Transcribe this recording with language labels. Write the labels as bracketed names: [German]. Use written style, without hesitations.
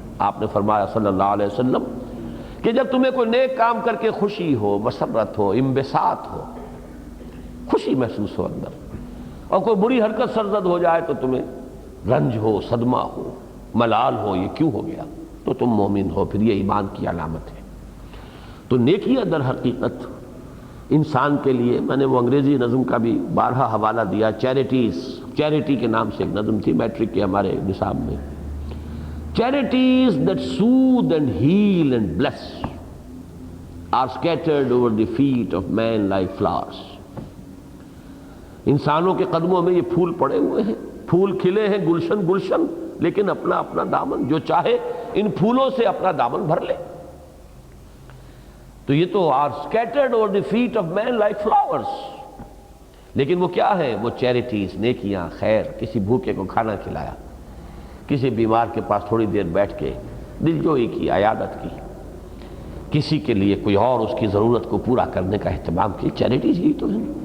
[Urdu] آپ نے فرمایا صلی اللہ علیہ وسلم کہ جب تمہیں کوئی نیک کام کر کے خوشی ہو، مسرت ہو، انبساط ہو، خوشی محسوس ہو اندر، اور کوئی بری حرکت سرزد ہو جائے تو تمہیں رنج ہو، صدمہ ہو، ملال ہو، یہ کیوں ہو گیا، تو تم مومن ہو، پھر یہ ایمان کی علامت ہے. تو نیکیاں در حقیقت انسان کے لیے، میں نے وہ انگریزی نظم کا بھی بارہا حوالہ دیا، چیریٹی کے نام سے ایک نظم تھی میٹرک کے ہمارے نصاب میں. [English] Charities that soothe and heal and bless are scattered over the feet of man like flowers. [Urdu] انسانوں کے قدموں میں یہ پھول پڑے ہوئے ہیں، پھول کھلے ہیں گلشن گلشن، لیکن اپنا اپنا دامن، جو چاہے ان پھولوں سے اپنا دامن بھر لے. تو یہ تو [English] are scattered over the feet of man like flowers. [Urdu] لیکن وہ کیا ہے؟ وہ چیریٹیز، نیکیاں، خیر. کسی بھوکے کو کھانا کھلایا، کسی بیمار کے پاس تھوڑی دیر بیٹھ کے دلجوئی کی، عیادت کی، کسی کے لیے کوئی اور اس کی ضرورت کو پورا کرنے کا اہتمام کی. چیریٹیز ہی تو ہے.